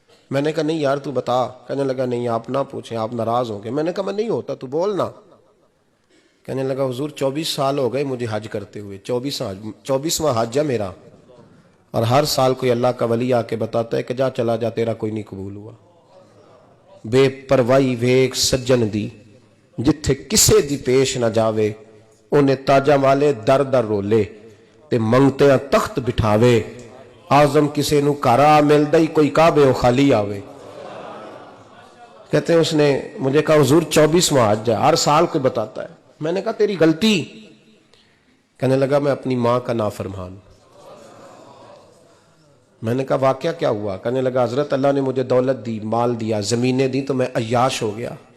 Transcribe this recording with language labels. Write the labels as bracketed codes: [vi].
[ur] میں نے کہا نہیں یار تو بتا. کہنے لگا نہیں آپ نہ پوچھیں, آپ ناراض ہوں گے. میں نے کہا میں نہیں ہوتا, تو بولنا. کہنے لگا حضور 24 سال ہو گئے مجھے حج کرتے ہوئے, 24واں حج ہے میرا, اور ہر سال کوئی اللہ کا ولی آ کے بتاتا ہے کہ جا چلا جا تیرا کوئی نہیں قبول ہوا. [pa] بے پروائی ویک سجن دی جتھے کسے دی پیش نہ جاوے, انہیں تاجا والے در در رولے تے منگتے تخت بٹھاوے, آزم کسے نو کارا ملدا ہی کوئی کعبے او خالی آوے. [ur] کہتے ہیں اس نے مجھے کہا حضور 24واں حج ہے, ہر سال کوئی بتاتا ہے. میں نے کہا تیری غلطی. کہنے لگا میں اپنی ماں کا نافرمان. میں نے کہا واقعہ کیا ہوا؟ کہنے لگا حضرت اللہ نے مجھے دولت دی, مال دیا, زمینیں دی, تو میں عیاش ہو گیا.